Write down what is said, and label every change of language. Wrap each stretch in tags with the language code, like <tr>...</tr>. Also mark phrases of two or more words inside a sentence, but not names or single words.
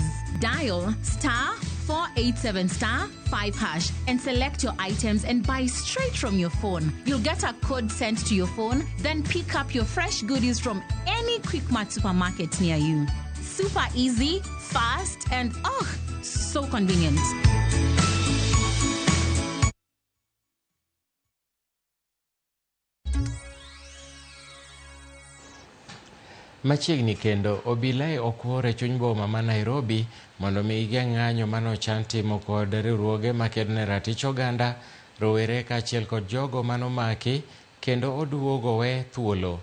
<en>Dial *487*5# and select your items and buy straight from your phone. You'll get a code sent to your phone, then pick up your fresh goodies from any Quickmart supermarket near you. Super easy, fast, and so convenient.</en> <luo>Machiegni kendo, obila e okwore chuny boma ma Nairobi mondo mi igeng' ng'anyo manochan timo kod riwruoge makedo ne ratich oganda, rowere kaachiel kod jogo manomaki kendo oduogo we thuolo.</luo>